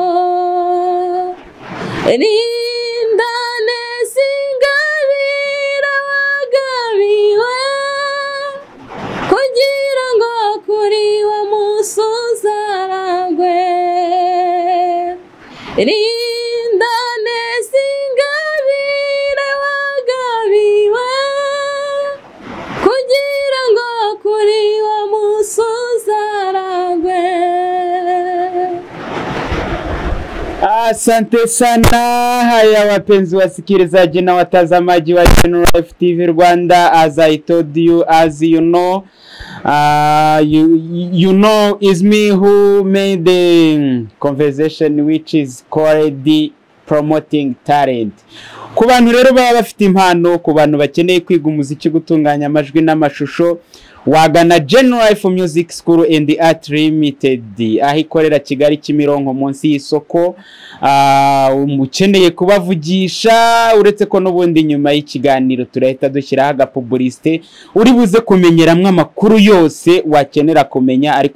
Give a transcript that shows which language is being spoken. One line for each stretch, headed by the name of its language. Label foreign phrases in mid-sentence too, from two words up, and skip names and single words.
Kinyarwanda: Rinda neza ingabire wagabiwe, kugira ngo kuri wa munsi uzaragwe. Rinda neza ingabire wagabiwe, kugira ngo kuri wa munsi uzaragwe.
Swahili: Asante sana. Haya wapenzi wasikilizaji na watazamaji wa
English: General Life TV Rwanda, as I told you, as you know, you know is me who made the conversation which is called the promoting talent.
Kinyarwanda: Ku bantu rero baba bafite impano, ku bantu bakeneye kwiga umuziki, gutunganya amajwi n'amashusho, wagana General Life Music School and Art Limited, aho ikorera Kigali Kimironko munsi y'isoko. Umukeneye kubavugisha, uretse ko n'ubundi nyuma y'ikiganiro turahita dushyiraho agapublicité uri buze kumenyeramwe amakuru yose wakenera kumenya.